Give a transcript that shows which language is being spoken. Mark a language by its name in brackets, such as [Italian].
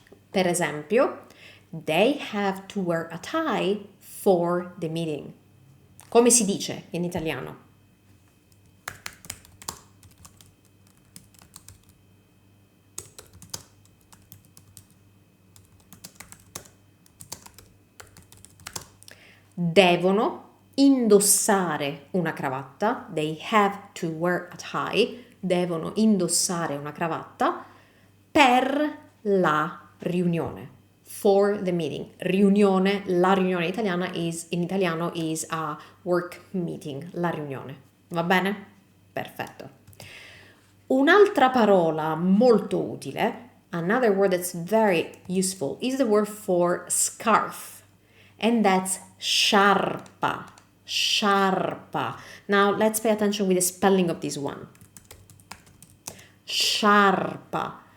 [Italian] Per esempio, [English] they have to wear a tie for the meeting. [Italian] Come si dice in italiano? Devono indossare una cravatta, [English] they have to wear a tie, [Italian] devono indossare una cravatta per la riunione, [English] for the meeting. [Italian] Riunione, la riunione italiana in italiano [English] is a work meeting, [Italian] la riunione. Va bene? Perfetto. Un'altra parola molto utile, [English] another word that's very useful, is the word for scarf. And that's sciarpa, sciarpa. Now let's pay attention with the spelling of this one. Sciarpa.